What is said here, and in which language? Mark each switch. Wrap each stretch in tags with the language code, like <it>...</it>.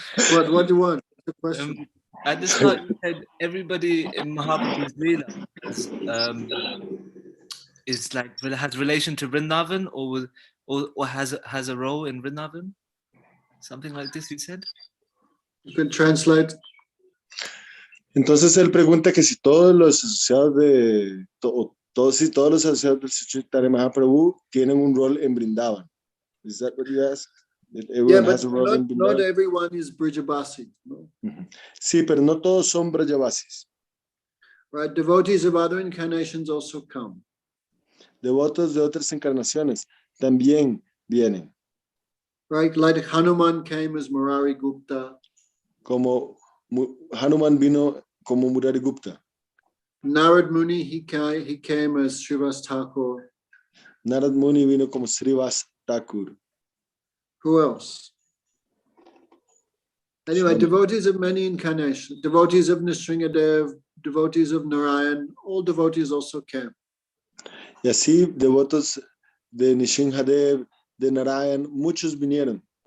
<en>What do you want? What's the question? at the start you said everybody in Mahaprabhu's Leela is like has relation to Vrindavan or has a role in Vrindavan, something like this. You said. You can translate.</en> <es>Entonces él pregunta que si todos los asociados de todos los asociados del Chaitanya Mahaprabhu tienen un rol en Vrindavan.</es> <en>Is that what you asked? That everyone has a role in not Vrindavan? everyone is Brijabasi. No?</en> <es>Sí, pero no todos son Brajavasis.</es> <en>Right, devotees of other incarnations also come.</en> <es>Devotos de otras encarnaciones también vienen.</es> <en>Right, like Hanuman came as Murari Gupta.</en> <es>Como Hanuman vino como Murari Gupta.</es> <en>Narad Muni, he came as Srivas Thakur.</en> <es>Narad Muni vino como Srivas Thakur.</es> <en>Who else? Anyway, devotees of many incarnations, devotees of Nrsingadev, devotees of Narayan, all devotees also came.</en> <es>Y así, devotos de Nrsingadev, de Narayan, muchos vinieron.</es>